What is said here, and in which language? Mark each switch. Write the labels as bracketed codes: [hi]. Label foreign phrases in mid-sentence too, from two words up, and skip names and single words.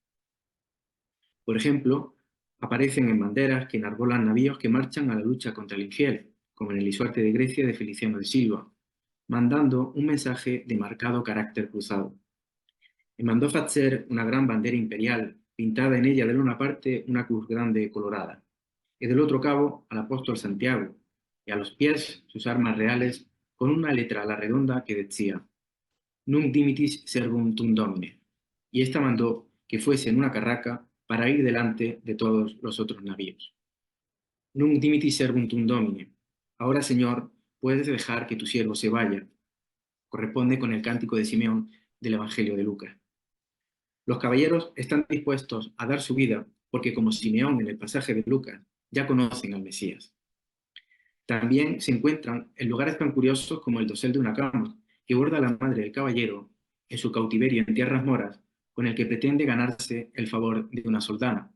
[es] Por ejemplo, aparecen en banderas que enarbolan navíos que marchan a la lucha contra el infiel, como en el Lisuarte de Grecia de Feliciano de Silva, mandando un mensaje de marcado carácter cruzado. Y mandó hacer una gran bandera imperial, pintada en ella de una parte una cruz grande colorada, y del otro cabo al apóstol Santiago, y a los pies sus armas reales con una letra a la redonda que decía [la] Nunc dimitis servum tum domine, [es] y esta mandó que fuese en una carraca para ir delante de todos los otros navíos. [la] Nunc dimitis servum tum domine, [es] ahora Señor, puedes dejar que tu siervo se vaya, corresponde con el cántico de Simeón del Evangelio de Lucas. Los caballeros están dispuestos a dar su vida porque, como Simeón en el pasaje de Lucas, ya conocen al Mesías. También se encuentran en lugares tan curiosos como el dosel de una cama, que borda la madre del caballero en su cautiverio en tierras moras, con el que pretende ganarse el favor de una soldana.